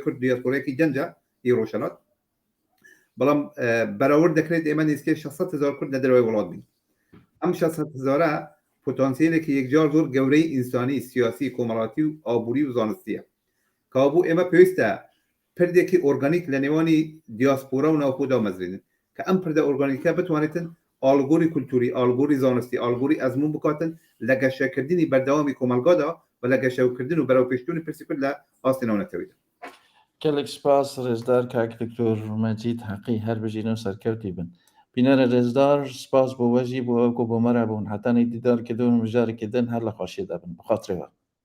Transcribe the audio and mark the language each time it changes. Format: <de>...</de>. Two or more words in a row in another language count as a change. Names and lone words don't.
<ckb>کورد دیاسپۆرەیەکی گەنجە ئی ڕۆژهەڵات بەڵام بەراورد دەکرێت ئێمە نزیکەی 600,000 کورد لە دەروای وڵات بین ئەم 600,000 پۆتانسیلێکی یەکجار زۆر گەورەی ئینسانی سیاسی کۆمەڵاتی و ئابووری و زانستیە کابوو ئێمە پێویستە پردێکی ئۆرگانیک لە نێوانی دیاسپۆرە و ناوخۆدا مەزرێنن کە ئەم پردە ئۆرگانیکە بتوانێتن ئالگۆری کولتوری ئالگۆری زانستی ئالگۆری ئەزمون بکاتن لە گەشەکردنی بەردەوامی کۆمەلگادا و لە گەشەکردن و بەرەو پێشچوونی پرسی کورد لە ئاستی ناونەتەوەیدا</ckb> <ku>gelek spas rêzdar kak Dr. Mecîd Heqî her bijîno serkevtî bin. Bînera rêzdar spas bo we jî bo ew ku bo me re bûn. Hetanî dîdar kidin û mijarekî din her li xweşiyê de bin. Bi xatirê we.</ku>